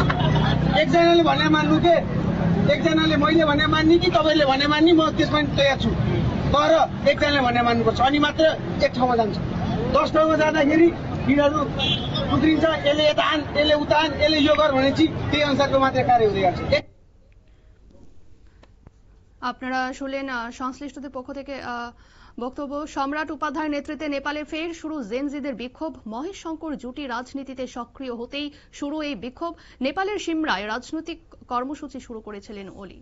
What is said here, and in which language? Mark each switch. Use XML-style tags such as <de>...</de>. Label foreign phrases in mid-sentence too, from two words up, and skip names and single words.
<ne>एकजनाले भने मान्नु के, एकजनाले मैले भने मान्ने कि तपाईँले भने मान्ने, म त्यसमा तयार छु। तर एकजनाले भने मान्नुपर्छ, अनि मात्र एक ठाउँमा जान्छ। 10 ठाउँमा जाँदाखेरि यिनीहरू उद्रिन्छ, यसले यता आन, यसले उता आन, यसले यो गर भनेपछि त्यही अनुसारको मात्रै कार्य हुँदै गर्छ।</ne> <bn>আপনারা শুনলেন সংশ্লিষ্টদের পক্ষ থেকে বক্তব্য। সম্রাট উপাধ্যায়ের নেতৃত্বে নেপালে ফের শুরু জেনজিদের বিক্ষোভ। মহেশ শঙ্কর জুটি রাজনীতিতে সক্রিয় হতেই শুরু এই বিক্ষোভ। নেপালের সিমরায় রাজনৈতিক কর্মসূচি শুরু করেছিলেন ওলি।</bn>